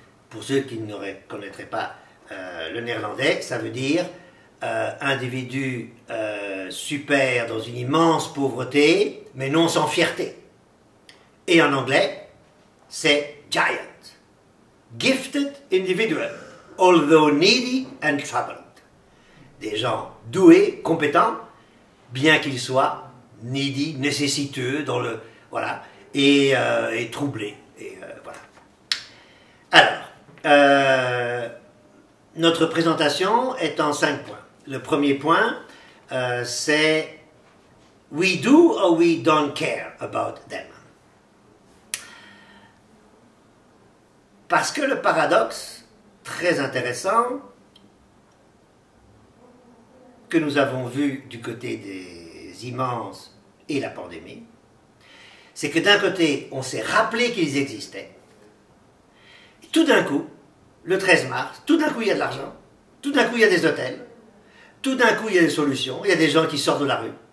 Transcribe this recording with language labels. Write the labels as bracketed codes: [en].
[fr] Pour ceux qui ne connaîtraient pas le néerlandais, ça veut dire individu super dans une immense pauvreté, mais non sans fierté. Et en anglais, c'est giant. [en] Gifted individual, although needy and troubled. [fr] Des gens doués, compétents, bien qu'ils soient needy, nécessiteux, dans le, voilà, et troublés. Et, voilà. Alors, notre présentation est en 5 points. Le premier point, c'est [en] we do or we don't care about them. [fr] Parce que le paradoxe très intéressant que nous avons vu du côté des immenses et la pandémie, c'est que d'un côté, on s'est rappelé qu'ils existaient, et tout d'un coup, le 13 mars, tout d'un coup il y a de l'argent, tout d'un coup il y a des hôtels, tout d'un coup il y a des solutions, il y a des gens qui sortent de la rue.